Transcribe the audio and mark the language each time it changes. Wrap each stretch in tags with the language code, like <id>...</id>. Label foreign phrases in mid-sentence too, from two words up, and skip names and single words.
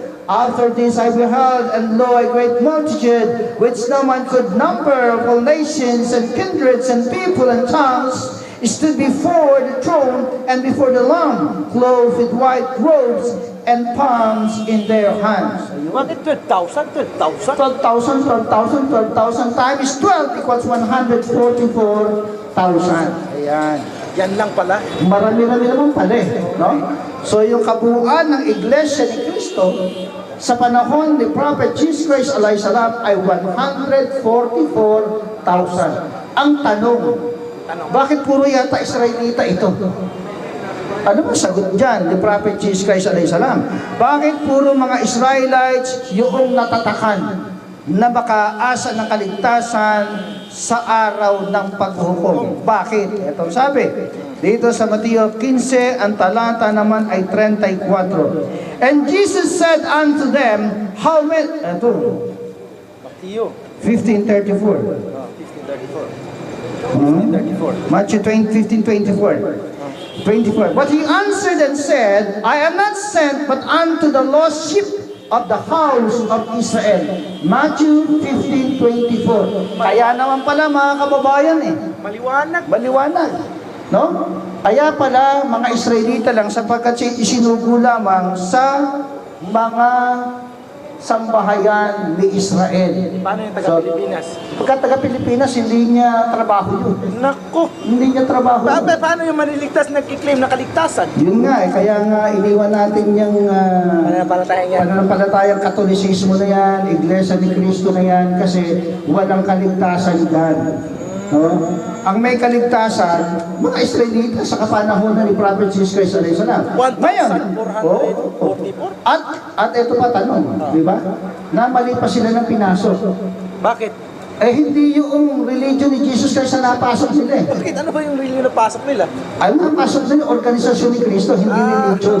<en>After this I beheld, and lo, a great multitude, which no man could number, of all nations and kindreds and people and tongues, stood before the throne and before the Lamb, clothed with white robes and palms in their hands.</en> <tl>Bakit 12,000? 12,000? 12,000, 12,000, 12,000 times 12 equals 144,000. Ayan. Yan lang pala. Marami-rami naman pala eh, no? So yung kabuuan ng Iglesia ni Cristo sa panahon ni Prophet Jesus Christ</tl> <ar>عليه السلام</ar> <tl>ay 144,000. Ang tanong, bakit puro yata Israelita ito? Ano ba sagot dyan ni Prophet Jesus Christ</tl> <ar>عليه السلام?</ar> <tl>Bakit puro mga Israelites yung natatakan na makaasa ng kaligtasan sa araw ng paghukom? Bakit? Ito sabi, dito sa Mateo 15, ang talata naman ay 34.</tl> <en>And Jesus said unto them, how many?</en> <tl>Ito, Mateo 15:34. 15:34.</tl> <en>Matthew 15:24. But he answered and said, I am not sent but unto the lost sheep of the house of Israel. Matthew 15:24.</en> <tl>Kaya naman pala mga kababayan Maliwanag. maliwanag. No? Kaya pala mga Israelita lang sapagkat isinugo lamang sa mga sambahayan ni Israel. Paano yung taga-Pilipinas? Pagka taga-Pilipinas, hindi niya trabaho yun. Naku! Hindi niya trabaho yun. Paano yung maliligtas nagkiklaim na kaligtasan? Yun nga kaya nga iniwan natin yung Pananampalatayang yan. pananampalatayang Katolisismo na yan, Iglesia ni Cristo na yan, kasi walang kaligtasan dyan. No? Ang may kaligtasan, mga Israelita sa kapanahonan ni Prophet Jesus Christ</tl> <ar>عليه السلام.</ar> <tl>Ngayon, 1,444? at ito pa tanong, di ba? Na mali pa sila ng pinasok. Bakit? Eh hindi yung religion ni Jesus Christ na napasok nila eh. Bakit? Ano ba yung religion na pasok nila? Ay, napasok nila organisasyon ni Cristo, hindi religion.</tl>